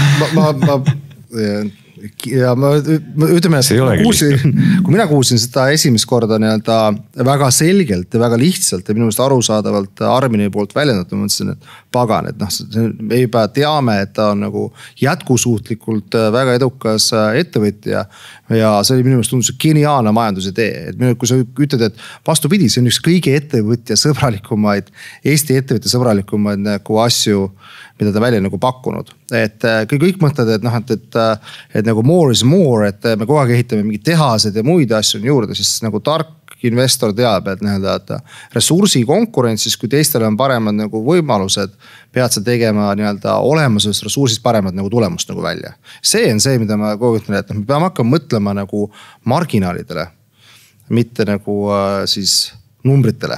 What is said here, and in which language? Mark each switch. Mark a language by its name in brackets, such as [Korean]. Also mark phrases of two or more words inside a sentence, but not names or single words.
[Estonian] Ja ma ütleme, kui mina kuulsin seda esimest korda väga selgelt ja väga lihtsalt ja minu meelest arusaadavalt Armini poolt väljendatud, ma mõtlesin, et pagan, et me juba teame, et ta on nagu jätkusuutlikult väga edukas ettevõtja ja see oli minu meelest tundus geniaalne majandusidee. Et kui sa ütled, et vastupidi, see on üks kõige ettevõtja sõbralikumaid, Eesti ettevõtja sõbralikumaid nagu asju, mida ta välja nagu pakkunud. Et kõik mõtled, et nagu [English] more is more, [Estonian] et me kogu aeg ehitame mingid tehased ja muid asju juurde, siis nagu tark investor teab, et ressursi konkurentsis, kui teistel on paremad nagu võimalused, pead sa tegema olemusest ressursist paremad nagu tulemust nagu välja. See on see, mida ma kogu ütlen, et me peame hakkama mõtlema nagu marginaalidele, mitte nagu siis numbritele.